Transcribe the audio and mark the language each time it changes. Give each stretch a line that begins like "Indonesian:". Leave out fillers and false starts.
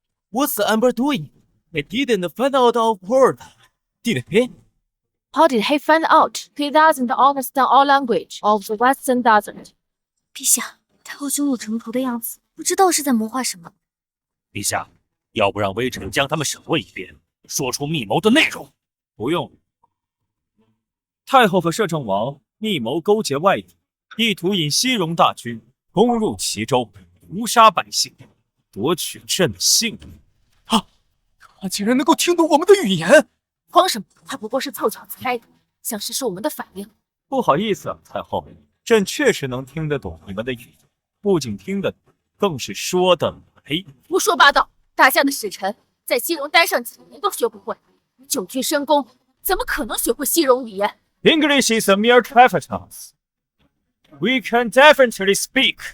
English: What's the Emperor doing? He didn't find out our word, did he? How did he find out? He doesn't understand our language of the Western Desert.
Chinese: 陛下，太后胸有成竹的样子，不知道是在谋划什么。陛下，要不让微臣将他们审问一遍，说出密谋的内容？不用。太后和摄政王密谋勾结外敌，意图引西戎大军攻入齐州，屠杀百姓，夺取朕的性命。他竟然能够听懂我们的语言！慌什么？他不过是凑巧猜的，想试试我们的反应。不好意思啊，太后，朕确实能听得懂你们的语言，不仅听得懂，更是说得来。胡说八道！大夏的使臣在西戎待上几年都学不会，久居深宫，怎么可能学会西戎语言
English: ？English is a mere trifle. We can definitely speak.